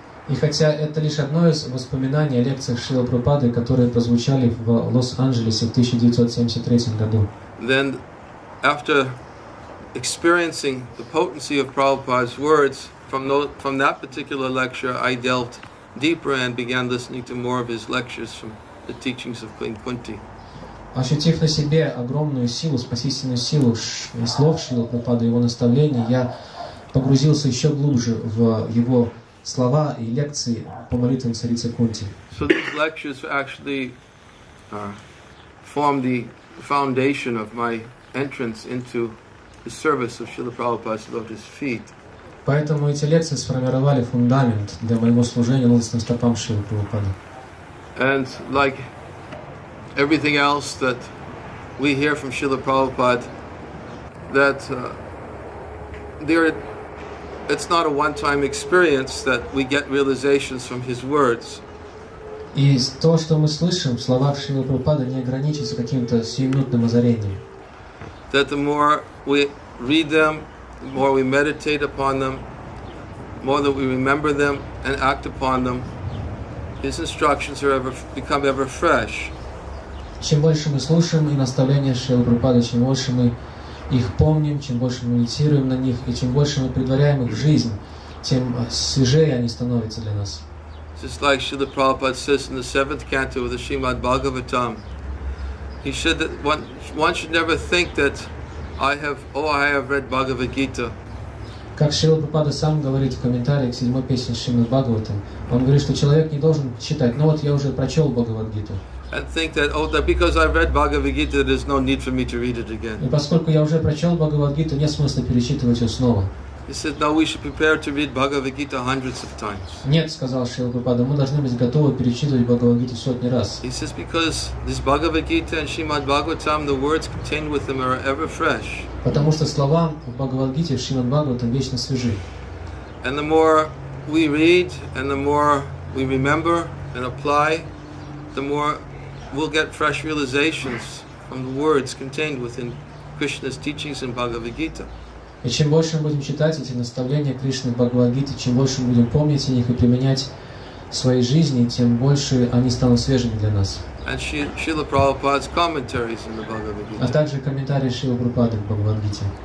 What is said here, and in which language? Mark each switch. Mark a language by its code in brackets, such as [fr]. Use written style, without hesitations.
[ru] И хотя это лишь одно из воспоминаний о лекциях Шрилы Прабхупады, которые прозвучали в Лос-Анджелесе в 1973 году, [en] then after experiencing the potency of Prabhupada's words, from that particular lecture I delved deeper and began listening to more of his lectures from the teachings of Queen Kunti. [ru] ощутив на себе огромную силу, спасительную силу слов Шрилы Прабхупады, его наставлений, я погрузился еще глубже в его слова и лекции по молитвам царицы Кунти. [en] So these lectures actually form the foundation of my entrance into the service of Srila Prabhupada's lotus feet. [ru] Поэтому эти лекции сформировали фундамент для моего служения лотосным стопам Шрилы Прабхупады. [en] And like everything else that we hear from Srila Prabhupada, that it's not a one-time experience that we get realizations from his words. [ru] И то, что мы слышим в словах Шрилы Прабхупады, не ограничится каким-то сиюминутным озарением. [en] That the more we read them, the more we meditate upon them, the more that we remember them and act upon them, his instructions become ever fresh. [ru] Чем больше мы слушаем и наставления Шрилы Прабхупады, чем больше мы их помним, чем больше мы медитируем на них, и чем больше мы предваряем их в жизнь, тем свежее они становятся для нас. [en] Just like Srila Prabhupada says in the 7th canto of the Srimad Bhagavatam, he said that one should never think that I have read Bhagavad-Gita. [ru] Как Шрила Прабхупада сам говорит в комментарии к 7-й песне Шримад Бхагаватам, он говорит, что человек не должен считать, ну вот я уже прочел Бхагавад-Гиту. [en] And think that, that because I read Bhagavad-Gita, there's no need for me to read it again. [ru] И поскольку я уже прочел Бхагавад-Гиту, нет смысла перечитывать ее снова. [en] He said, no, we should prepare to read Bhagavad-Gita hundreds of times. [ru] Нет, сказал Шрила Прабхупада, мы должны быть готовы перечитывать Бхагавад-Гиту сотни раз. [en] He says, because this Bhagavad-Gita and Srimad Bhagavatam, the words contained with them are ever fresh. [ru] Потому что слова в Бхагавад-Гите, в Шримад Бхагаватам вечно свежи. [en] And the more we read, and the more we remember and apply, the more we'll get fresh realizations from the words contained within Krishna's teachings in Bhagavad-Gita. [ru] И чем больше мы будем читать эти наставления Кришны в Бхагавад-Гите, чем больше мы будем помнить о них и применять в своей жизни, тем больше они станут свежими для нас. [en] And Srila Prabhupada's commentaries in the Bhagavad-Gita. [ru] А также комментарии Шрилы Прабхупады в Бхагавад-Гите.